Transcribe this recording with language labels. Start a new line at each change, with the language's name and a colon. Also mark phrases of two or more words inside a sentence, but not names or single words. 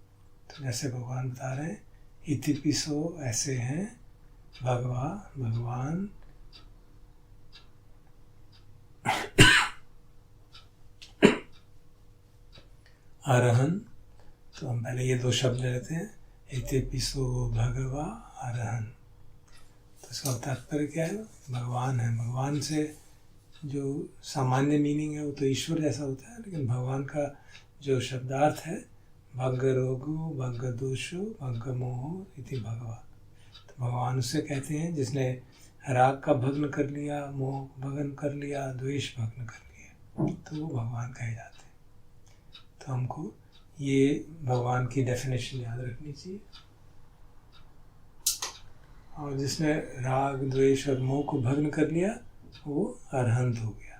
Hindi: तो जैसे भगवान बता रहे हैं,
Pali: इति पिसो
Hindi: ऐसे हैं भगवान अरहन। तो हम पहले ये 2 शब्द लेते हैं,
Pali: इति पिसो भगवा अरहन।
Hindi: तो इसका तात्पर्य क्या है? भगवान है। भगवान से जो सामान्य मीनिंग है वो तो ईश्वर जैसा होता है, लेकिन भगवान का जो शब्दार्थ है
Pali: भग्ग रोगो भग्ग दोषो भग्ग मोहो इति भगवा।
Hindi: तो भगवान उससे कहते हैं जिसने राग का भग्न कर लिया, मोह भग्न कर लिया, द्वेष भग्न कर लिया, तो वो भगवान कहे जाते हैं। तो हमको ये भगवान की डेफिनेशन याद रखनी चाहिए। और जिसने राग द्वेष और मोह को भग्न कर लिया वो अरहंत हो गया।